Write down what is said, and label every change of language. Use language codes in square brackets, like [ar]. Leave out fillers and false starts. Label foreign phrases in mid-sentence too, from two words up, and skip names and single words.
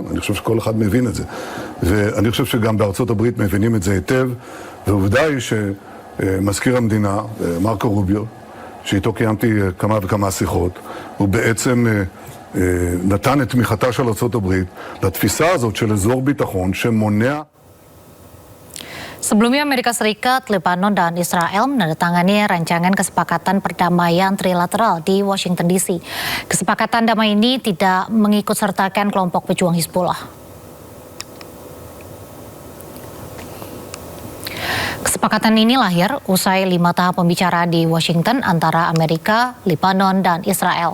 [he] אני חושב שכל אחד מבין את זה. ואני חושב שגם בארצות הברית מבינים את זה היטב, ועובדה היא שמזכיר המדינה, מרקו רוביו, שאיתו קיימתי כמה וכמה שיחות, הוא בעצם נתן את תמיכתה של ארצות הברית לתפיסה הזאת של אזור ביטחון שמונע. [id] Sebelumnya Amerika Serikat, Lebanon, dan Israel menandatangani rancangan kesepakatan perdamaian trilateral di Washington DC. Kesepakatan damai ini tidak mengikutsertakan kelompok pejuang Hizbullah. Kesepakatan ini lahir usai 5 tahap pembicaraan di Washington antara Amerika, Lebanon, dan Israel.